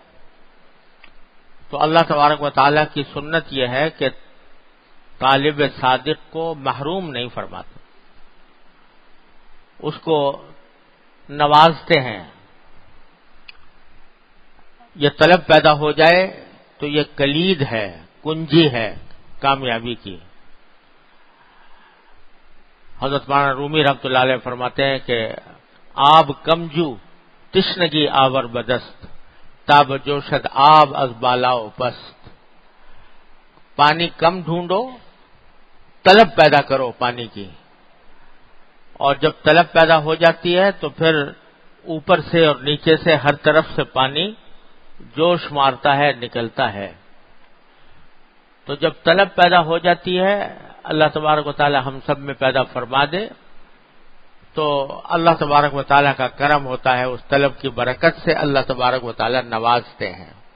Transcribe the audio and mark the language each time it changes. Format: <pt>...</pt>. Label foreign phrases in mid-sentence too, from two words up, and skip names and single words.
<ur>تو</ur> <ar>اللہ تبارک و تعالیٰ</ar> <ur>کی سنت یہ ہے کہ طالب صادق کو محروم نہیں فرماتے، اس کو نوازتے ہیں۔ یہ طلب پیدا ہو جائے تو یہ کلید ہے، کنجی ہے کامیابی کی۔ حضرت مولانا رومی</ur> <ar>رحمۃ اللہ علیہ</ar> <ur>فرماتے ہیں کہ</ur> <fa>آب کمجو تشنگی آور بدست تاب جوشد آب از بالا و پست۔</fa> <ur>پانی کم ڈھونڈو، طلب پیدا کرو پانی کی، اور جب طلب پیدا ہو جاتی ہے تو پھر اوپر سے اور نیچے سے ہر طرف سے پانی جوش مارتا ہے، نکلتا ہے۔ تو جب طلب پیدا ہو جاتی ہے،</ur> <ar>اللہ تبارک و تعالی</ar> <ur>ہم سب میں پیدا فرما دے تو</ur> <ar>اللہ تبارک و تعالی</ar> <ur>کا کرم ہوتا ہے، اس طلب کی برکت سے</ur> <ar>اللہ تبارک و تعالی</ar> <ur>نوازتے ہیں۔</ur>